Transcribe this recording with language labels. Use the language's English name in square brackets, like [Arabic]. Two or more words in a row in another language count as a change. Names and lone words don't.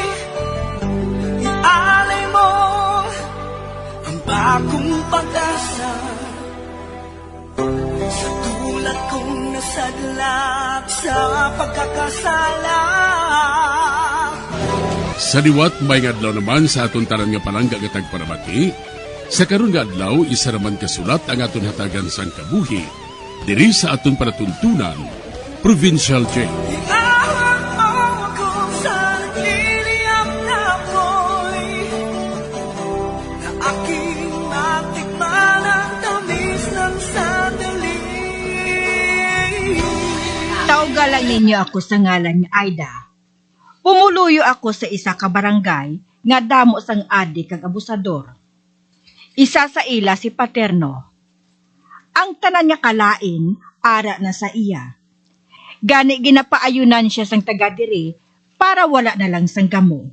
[Filipino] Ialay mo ang bagong pag-asa sa tulad kong nasadlak sa pagkakasala. [Hiligaynon] Sa liwat may adlaw naman sa aton tanan nga palangga nga tagparamati, sa karon nga adlaw isa raman kasulat ang aton hatagan sang kabuhi diri sa aton panatuntunan, Provincial Jail. [Filipino] Ihawak mo ako sa nagliliyap na apoy, na aking matikman ang tamis ng sandali. [Hiligaynon] Taugalan ninyo ako sa ngalan ni Aida. Pumuluyo ako sa isa ka barangay nga damo sang adik kag abusador. Isa sa ila si Paterno. Ang tanan niya kalain, ara na sa iya. Gani ginapaayunan siya sang taga diri para wala na lang sang gamo.